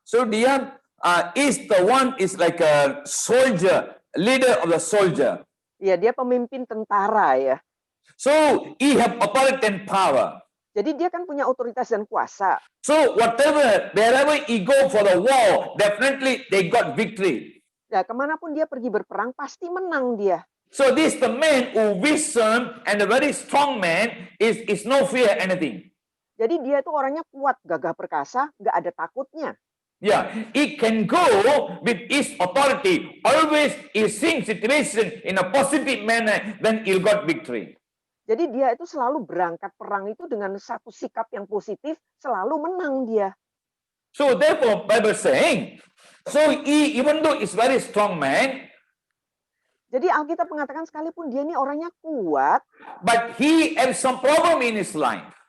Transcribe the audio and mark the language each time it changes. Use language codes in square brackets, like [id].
[en] So dia is like a soldier, leader of the soldier. [id] ya dia pemimpin tentara ya. [en] So he have authority and power. [id] Jadi dia kan punya otoritas dan kuasa. [en] So wherever he go for the war, definitely they got victory. [id] Ya, kemanapun dia pergi berperang pasti menang dia. [en] So this the man who wisdom and a very strong man is no fear anything. [id] Jadi dia itu orangnya kuat, gagah perkasa, nggak ada takutnya. [en] Yeah, he can go with his authority. Always he seeing situation in a positive manner, then he'll got victory. [id] Jadi dia itu selalu berangkat perang itu dengan satu sikap yang positif, selalu menang dia. [en] So therefore, Bible saying, so he, even though he's very strong man, [id] Jadi Alkitab mengatakan sekalipun dia ini orangnya kuat, [en] but he has some problem in his life.